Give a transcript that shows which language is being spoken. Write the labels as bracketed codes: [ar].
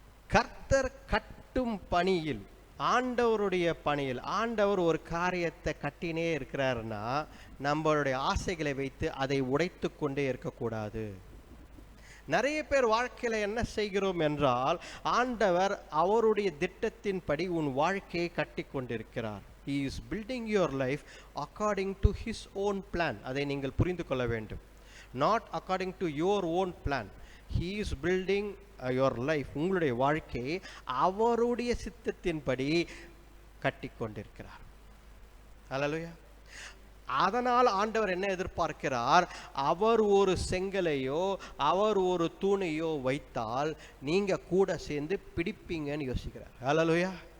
[ta] கர்த்தர் கட்டும் பணியில், ஆண்டவருடைய பணியில், ஆண்டவர் ஒரு காரியத்தை கட்டினே இருக்கிறாருன்னா நம்மளுடைய ஆசைகளை வைத்து அதை உடைத்து கொண்டே இருக்கக்கூடாது. நிறைய பேர் வாழ்க்கையில் என்ன செய்கிறோம் என்றால், ஆண்டவர் அவருடைய திட்டத்தின்படி உன் வாழ்க்கையை கட்டி கொண்டிருக்கிறார். [en] He is building your life according to his own plan. [ta] அதை நீங்கள் புரிந்து கொள்ள வேண்டும். [en] Not according to your own plan. He is building your life, [ta] உங்களுடைய வாழ்க்கையை அவருடைய சித்தத்தின்படி கட்டி கொண்டிருக்கிறார். ஹல்லேலூயா. அதனால் ஆண்டவர் என்ன எதிர்பார்க்கிறார்? அவர் ஒரு செங்கலையோ அவர் ஒரு தூணையோ வைத்தால் நீங்க கூட சேர்ந்து பிடிப்பீங்கன்னு யோசிக்கிறார். ஹல்லேலூயா.